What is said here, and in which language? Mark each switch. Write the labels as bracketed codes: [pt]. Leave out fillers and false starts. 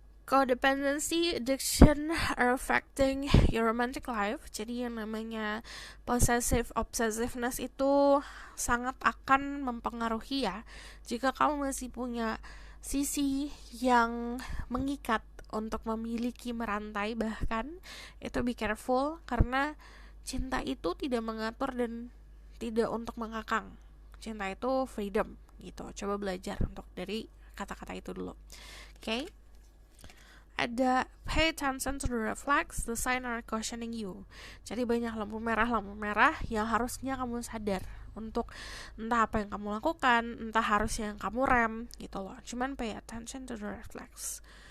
[en] Codependency, addiction are affecting your romantic life. [id] Jadi yang namanya [en] possessive obsessiveness [id] itu sangat akan mempengaruhi ya. Jika kamu masih punya sisi yang mengikat untuk memiliki, merantai bahkan, itu [en] be careful, [id] karena cinta itu tidak mengatur dan tidak untuk mengakang. Cinta itu freedom gitu. Coba belajar untuk dari kata-kata itu dulu. Oke? Ada [en] pay attention to the red flags, the sign are cautioning you. [id] Jadi banyak lampu merah yang harusnya kamu sadar untuk entah apa yang kamu lakukan, entah harusnya yang kamu rem gitu loh. Cuman [en] pay attention to the red flags.